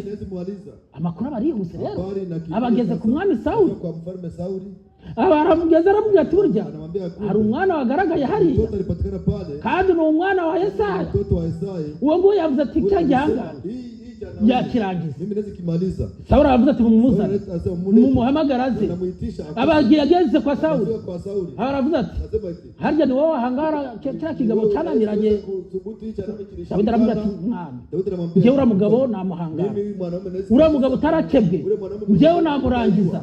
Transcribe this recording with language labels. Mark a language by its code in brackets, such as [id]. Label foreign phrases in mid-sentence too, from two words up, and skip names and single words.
[rw] Amakuru aba arihuse rero, abageze ku mwami Sawuli. Abaramugeze aramubwira ati burya hari umwana wagaragaye hariya, kandi ni umwana wa Yesayi. Uwo nguwo yavuze ati cyajyanga yakirangiza. [sw] Mimi naweza kimaliza. [rw] Sauli aravuze ati mumuzane mumuhamagaraze abagiye ageze kwa Sauli aravuze ati harya ni wowe ahangara cya kigabo cyananiranye. Dawidi aravuze ati mwami njyewe uriya mugabo namuhangara, uriya mugabo utarakebwe njyewe namurangiza.